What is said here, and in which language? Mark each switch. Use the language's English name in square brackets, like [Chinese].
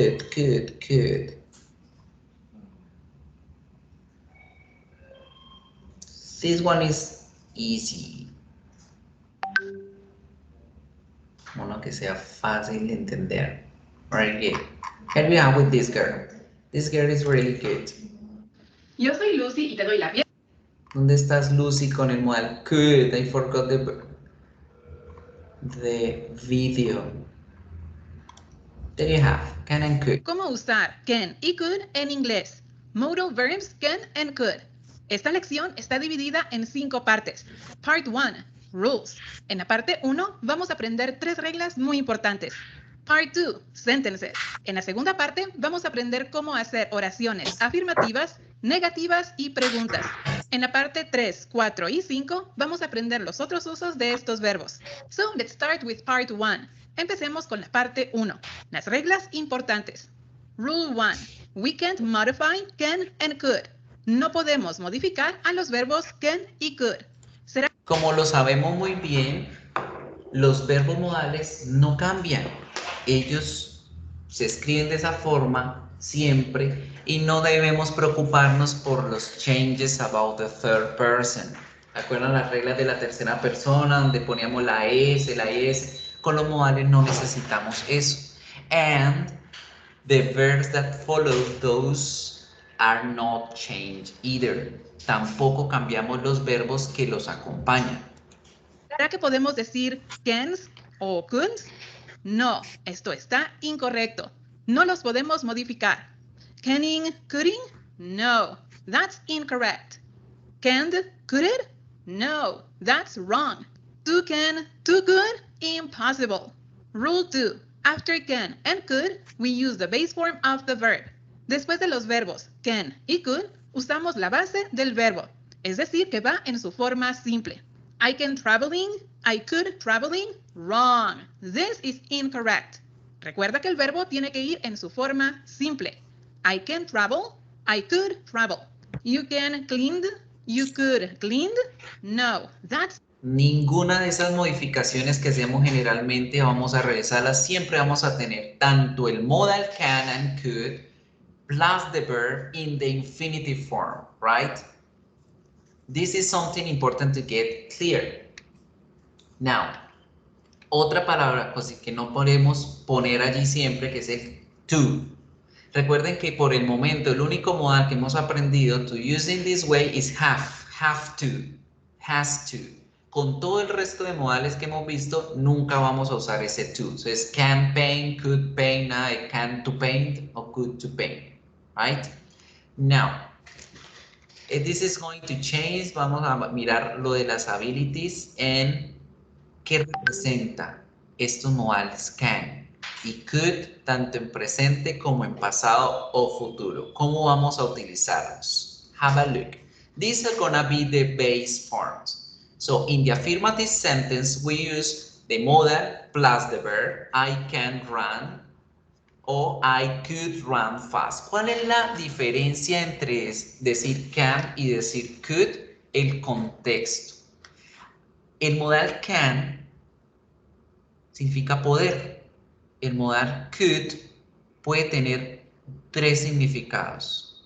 [English] Could. This one is easy. [Spanish] Uno que sea fácil de entender. [English] Very good. Here we are with this girl. This girl is really good. [Spanish] Yo soy Lucy y te doy la bienvenida. ¿Dónde estás, Lucy, con el modal could? [English] I forgot the video. There you have can and could. [Spanish] ¿Cómo usar can y could en inglés? [English] Modal verbs can and could. [Spanish] Esta lección está dividida en 5 partes. [English] Part 1, rules. [Spanish] En la parte 1 vamos a aprender 3 reglas muy importantes. [English] Part 2, sentences. [Spanish] En la segunda parte vamos a aprender cómo hacer oraciones afirmativas, negativas y preguntas. En la parte 3, 4 y 5 vamos a aprender los otros usos de estos verbos. [English] So, let's start with part 1. [Spanish] Empecemos con la parte 1. Las reglas importantes. [English] Rule 1. We can't modify can and could. [Spanish] No podemos modificar a los verbos can y could. Será Como lo sabemos muy bien, los verbos modales no cambian. Ellos se escriben de esa forma siempre y no debemos preocuparnos por los [English] changes about the third person. [Spanish] ¿Acuerdan las reglas de la tercera persona donde poníamos la S, la S? Con los modales no necesitamos eso. [English] And the verbs that follow those are not changed either. [Spanish] Tampoco cambiamos los verbos que los acompañan. ¿Será que podemos decir cans o couldn't? No, esto está incorrecto. No los podemos modificar. [English] Canning, coulding? No, that's incorrect. Canned, could? No, that's wrong. To can, to could? Impossible. Rule 2. After can and could, we use the base form of the verb. [Spanish] Después de los verbos can y could, usamos la base del verbo, es decir, que va en su forma simple. [English] I can traveling, I could traveling, wrong. This is incorrect. [Spanish] Recuerda que el verbo tiene que ir en su forma simple. [English] I can travel, I could travel. You can cleaned, you could cleaned. No, that's [Spanish] Ninguna de esas modificaciones que hacemos generalmente vamos a realizarlas. Siempre vamos a tener tanto el modal can [English] and could plus the verb in the infinitive form, right? This is something important to get clear. [Spanish] Now, otra palabra pues, que no podemos poner allí siempre, que es el to. Recuerden que por el momento el único modal que hemos aprendido [English] to use in this way is have to, has to. [Spanish] Con todo el resto de modales que hemos visto, nunca vamos a usar ese to. [English] So es can paint, could paint, I can to paint, or could to paint, right? Now, this is going to change. [Spanish] Vamos a mirar lo de las abilities en qué representa estos modales can y could, tanto en presente como en pasado o futuro. ¿Cómo vamos a utilizarlos? [English] Have a look. These are gonna be the base forms. So in the affirmative sentence, we use the modal plus the verb, I can run, o I could run fast. [Spanish] ¿Cuál es la diferencia entre decir can y decir could? El contexto. El modal can significa poder. El modal could puede tener 3 significados.